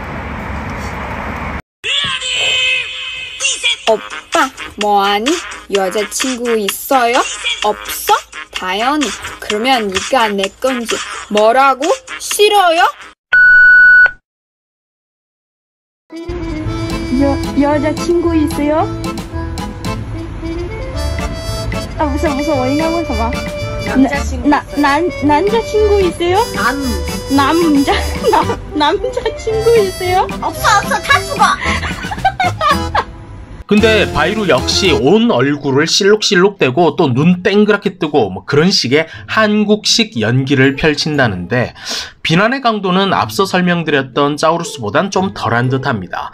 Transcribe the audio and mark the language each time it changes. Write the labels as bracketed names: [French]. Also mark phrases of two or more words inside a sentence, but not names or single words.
[Korean] 오빠 뭐하니? 여자친구 있어요? 없어? 당연히. 그러면 네가 내 건지. 뭐라고? 싫어요? 여자친구 있어요? [Chinese] 不是，我应该问什么？ [Korean] 남자친구 있어요? 남자친구 있어요? 없어 다 죽어. 근데 바이루 역시 온 얼굴을 실룩실룩대고 또 눈 땡그랗게 뜨고 뭐 그런 식의 한국식 연기를 펼친다는데 비난의 강도는 앞서 설명드렸던 짜우루스보단 좀 덜한 듯합니다.